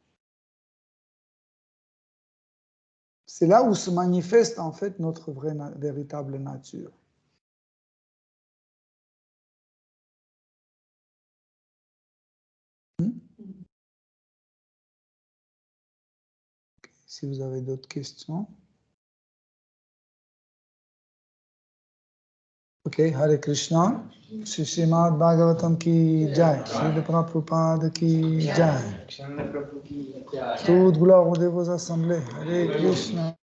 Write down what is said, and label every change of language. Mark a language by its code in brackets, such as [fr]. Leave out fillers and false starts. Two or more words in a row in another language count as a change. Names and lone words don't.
[fr] C'est là où se manifeste en fait notre véritable nature. Si vous avez d'autres questions. Ok, Hare Krishna. [hi] Shri Srimad Bhagavatam ki jai. Shri Prabhupada ki jai. [fr] Toute gloire aux dévots assemblés. Hare Krishna.